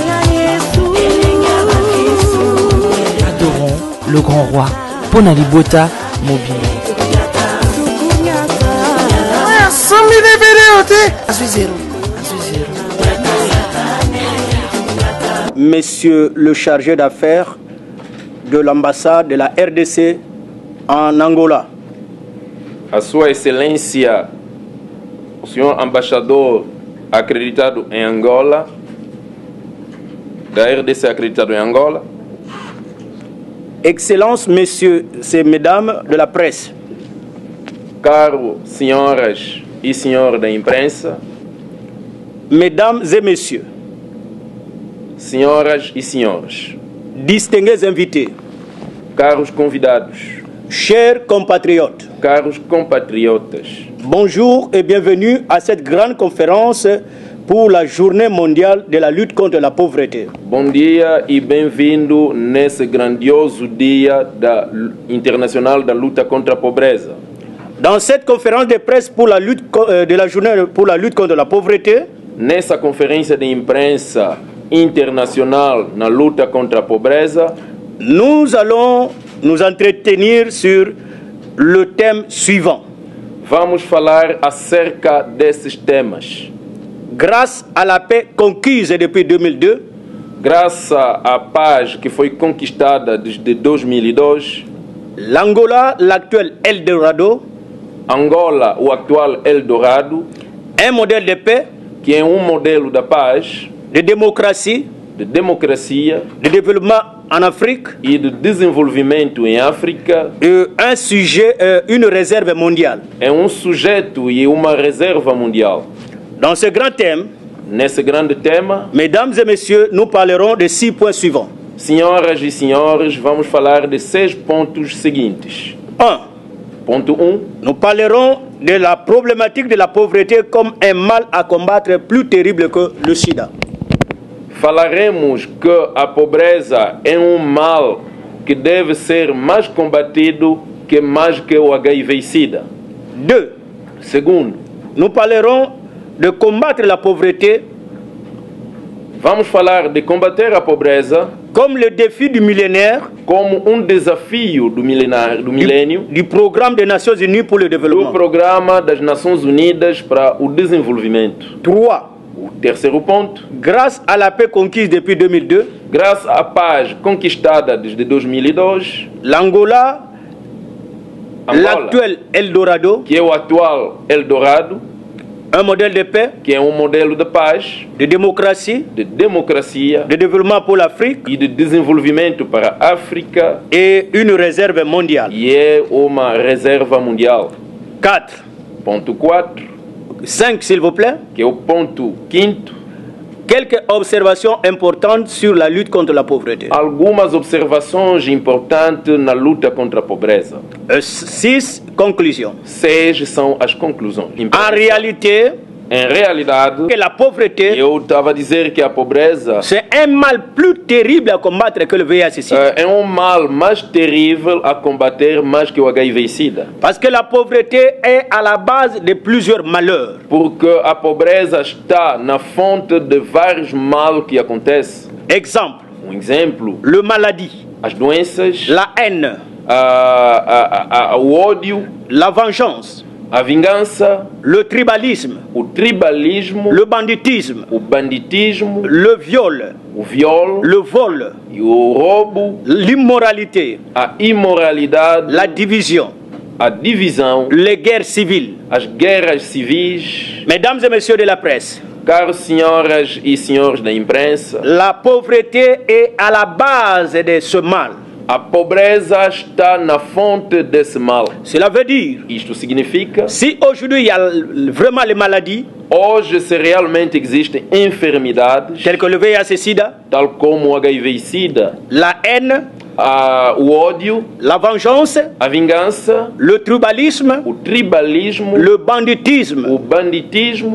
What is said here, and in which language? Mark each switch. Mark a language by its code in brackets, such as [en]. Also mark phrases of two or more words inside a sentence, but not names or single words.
[fr] Adorons le grand roi, Ponalibota Mobile. Monsieur le chargé d'affaires de l'ambassade de la RDC en Angola. [pt] A Sua Excelência, o senhor embaixador acreditado em Angola, da RDC acreditado em Angola. [fr] Excellences, messieurs et mesdames de la presse. [pt] Caros senhoras e senhores da imprensa. [fr] Mesdames et messieurs. [pt] Senhoras e senhores. [fr] Distingués invités. [pt] Caros convidados. [fr] Chers compatriotes. [pt] Caros compatriotas. [fr] Bonjour et bienvenue à cette grande conférence pour la Journée mondiale de la lutte contre la pauvreté. [pt] Bom dia e bem-vindo nesse grandioso dia internacional da luta contra a pobreza. [fr] Dans cette conférence de presse pour la lutte de la Journée pour la lutte contre la pauvreté, [pt] nessa conferência de imprensa internacional na luta contra a pobreza, [fr] nous allons nous entretenir sur le thème suivant. [pt] Vamos falar acerca desses temas. [fr] Grâce à la paix conquise depuis 2002, [pt] graças à paz que foi conquistada desde 2002, [fr] l'Angola, l'actuel Eldorado, [pt] Angola, o actual Eldorado, [fr] un modèle de paix, [pt] que é modelo da paz, [fr] de démocratie, [pt] de democracia, [fr] de développement en Afrique [pt] e de desenvolvimento em África, [fr] un sujet, une réserve mondiale. [pt] É sujeito e uma reserva mundial. [fr] Dans ce grand thème, [pt] nesse grande tema, [fr] mesdames et messieurs, nous parlerons de 6 points suivants. [pt] Senhoras e senhores, vamos falar de 6 pontos seguintes. [fr] 1. [pt] Ponto 1. [fr] Nous parlerons de la problématique de la pauvreté comme un mal à combattre plus terrible que le sida. [pt] Falaremos que a pobreza é mal que deve ser mais combatido que o HIV e SIDA. [fr] 2. [pt] Segundo, [fr] nous parlerons de combattre la pauvreté. [pt] Vamos falar de combater a pobreza [fr] comme le défi du millénaire, [pt] como desafio do milênio, [fr] du programme des Nations Unies pour le développement. [pt] Do programa das Nações Unidas para o desenvolvimento. [fr] 3. [pt] O terceiro ponto, [fr] grâce à la paix conquise depuis 2002, [pt] graças à paz conquistada desde 2002, [fr] l'Angola [pt] Angola, [fr] l'actuel Eldorado, [pt] que é o atual Eldorado, [fr] un modèle de paix, [pt] que é um modelo de paz, [fr] de démocratie, [pt] de democracia [fr] de développement pour l'Afrique [pt] e de desenvolvimento para a África, [fr] et une réserve mondiale. [pt] e é uma reserva mundial. [fr] 4. [pt] Ponto 4, [fr] 5, s'il vous plaît. [pt] que é o ponto 5º, [fr] Quelques observations importantes sur la lutte contre la pauvreté. [pt] algumas observações importantes na luta contra a pobreza. [fr] 6, conclusions. [pt] 6 são as conclusões. [fr] En réalité, [pt] Em realidade, [fr] que la pauvreté, [pt] eu estava a dizer que a pobreza [fr] c'est un mal plus terrible à combattre que le VIH-Sida. [pt] é um mal mais terrível a combater mais que o HIV e SIDA. [fr] Parce que la pauvreté est à la base de plusieurs malheurs. [pt] Porque a pobreza está na fonte de vários males que acontecem. [fr] Exemple, [pt] Um exemplo, [fr] le maladie, [pt] as doenças, [fr] la haine, [pt] o ódio, [fr] la vengeance, [pt] a vingança, [fr] le tribalisme, [pt] o tribalismo, [fr] le banditisme, [pt] o banditismo, [fr] le viol, [pt] o viol, [fr] le vol, [pt] e o roubo, [fr] l'immoralité, [pt] a imoralidade, [fr] la division, [pt] a divisão, [fr] les guerres civiles. [pt] as guerras civis. [fr] Mesdames et messieurs de la presse, [pt] Caros senhoras e senhores da imprensa, [fr] la pauvreté est à la base de ce mal. [pt] a pobreza está na fonte desse mal. [fr] Cela veut dire, [pt] Isto significa, [fr] si aujourd'hui il y a vraiment les maladies, [pt] hoje se realmente existem enfermidades, [fr] telles que le VIH-Sida, [pt] tal como o HIV e SIDA, [fr] la haine, [pt] o ódio, [fr] la vengeance, [pt] a vingança, [fr] le tribalisme, [pt] o tribalismo, [fr] le banditisme, [pt] o banditismo,